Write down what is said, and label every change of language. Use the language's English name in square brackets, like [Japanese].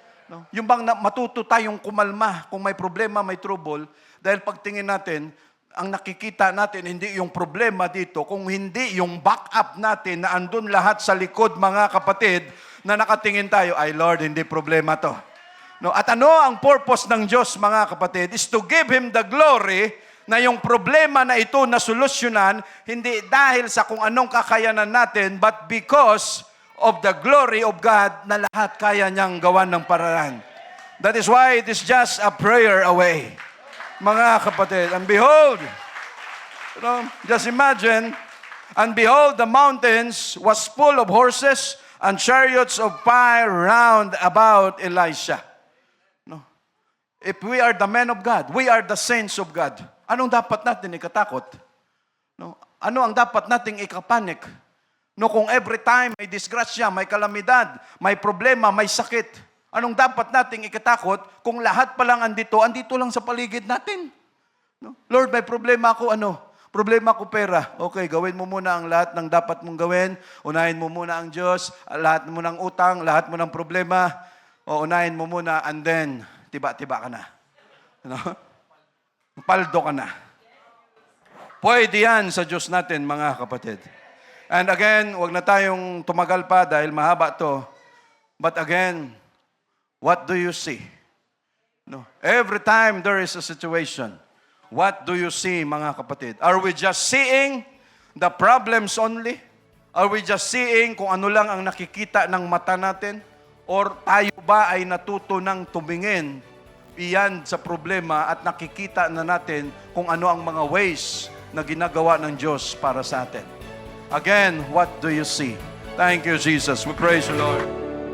[Filipino] No? Yung bang matuto tayong kumalma kung may problema, may trouble, dahil pagtingin natin, ang nakikita natin, hindi yung problema dito, kung hindi yung backup natin na andun lahat sa likod, mga kapatid, na nakatingin tayo, ay Lord, hindi problema to. No? At ano ang purpose ng Diyos, mga kapatid, [English] is to give Him the glory [Filipino] na yung problema na ito na solusyonan, hindi dahil sa kung anong kakayanan natin, [English] but because of the glory of God [Filipino] na lahat kaya niyang gawan ng paraan. [English] That is why it is just a prayer away. [Filipino] Mga kapatid, [English] and behold, just imagine, and behold, the mountains was full of horses and chariots of fire round about Elisha. No? If we are the men of God, we are the saints of God, [Filipino] anong dapat natin ikatakot? [English] No? [Filipino] Ano ang dapat nating ikapanik? No, kung every time may disgrasya, may kalamidad, may problema, may sakit, anong dapat nating ikatakot kung lahat pa lang andito lang sa paligid natin? No? Lord, may problema ako, Problema ko pera. Okay, gawin mo muna ang lahat ng dapat mong gawin. Unahin mo muna ang Diyos, lahat mo ng utang, lahat mo ng problema. O unahin mo muna, and then, tiba-tiba ka na. No? Paldo ka na. Pwede yan sa Diyos natin, mga kapatid. And again, wag na tayong tumagal pa dahil mahaba to. [English] But again, what do you see? No. Every time there is a situation, what do you see, [Filipino] mga kapatid? [English] Are we just seeing the problems only? Are we just seeing [Filipino] kung ano lang ang nakikita ng mata natin? Or tayo ba ay natuto ng tumingin iyan sa problema at nakikita na natin kung ano ang mga ways na ginagawa ng Diyos para sa atin? [English] Again, what do you see? Thank you, Jesus. We praise you, Lord.